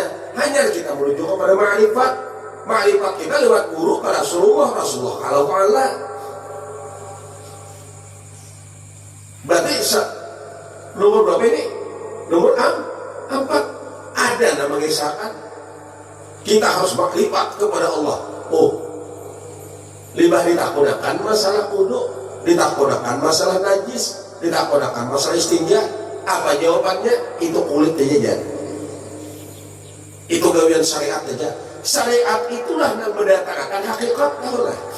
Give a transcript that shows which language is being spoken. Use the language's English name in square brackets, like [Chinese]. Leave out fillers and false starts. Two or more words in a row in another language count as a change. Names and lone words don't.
[Indonesian] Hanya kita menuju kepada ma'rifat. Ma'rifat kita lewat guru ke Rasulullah kalau Allah. Berarti nomor berapa ini? Nomor 4. Ada nama mengisahkan kita harus makrifat kepada Allah. [Banjar] Libah ditakunakan masalah wudu, ditakunakan masalah najis, ditakunakan masalah istinja. [Indonesian] Apa jawabannya? Itu kulit jajan. [Banjar] Itu gawian syariat aja. [Indonesian] Syariat itulah yang mendatangkan hakikat, tahulah.